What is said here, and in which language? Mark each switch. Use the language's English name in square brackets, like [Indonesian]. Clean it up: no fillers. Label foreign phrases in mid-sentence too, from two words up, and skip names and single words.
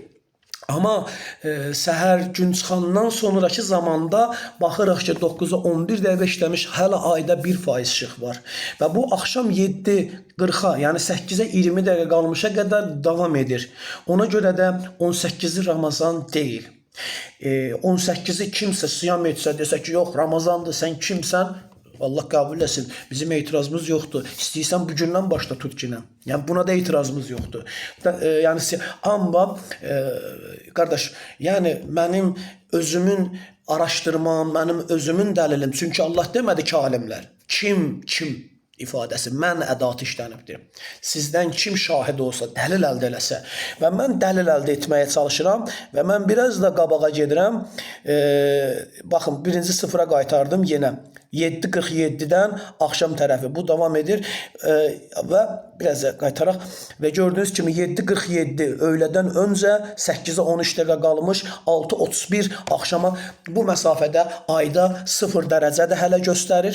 [Azerbaijani] Ama səhər gün çıxandan sonraki zamanda baxırıq ki 9'a 11 dəqiqə işləmiş hələ ayda 1% işıq var. Və bu axşam 7:40'a yəni 8'e 20 dəqiqə qalmışa qədər davam edir. Ona görə də 18'i Ramazan deyil. 18'i kimsə siyam etsə desə ki yox Ramazandır sən kimsən? [Turkish] Allah kabul etsin. Bizim etirazımız yoktu. [Azerbaijani] İstəyirsən bugündən başla tut ki. [Turkish] Yani buna da itirazımız yoktu. Yani amma qardaş, yani benim özümün araşdırmam, benim özümün dəlilim. [Azerbaijani] Çünkü Allah demədi ki alimlər. Kim ifadəsi mən ədatı işlənibdir. Sizdən kim şahid olsa, dəlil əldə eləsə və mən dəlil əldə etməyə çalışıram və mən biraz da qabağa gedirəm. Baxın, birinci sıfıra qaytardım yenə. 7:47-dən axşam tərəfi bu davam edir və biraz qaytaraq və gördüyünüz kimi 7:47 öğlədən öncə 8-ə 13 dəqiqə qalmış 6:31 axşama bu məsafədə ayda 0 dərəcədə hələ göstərir.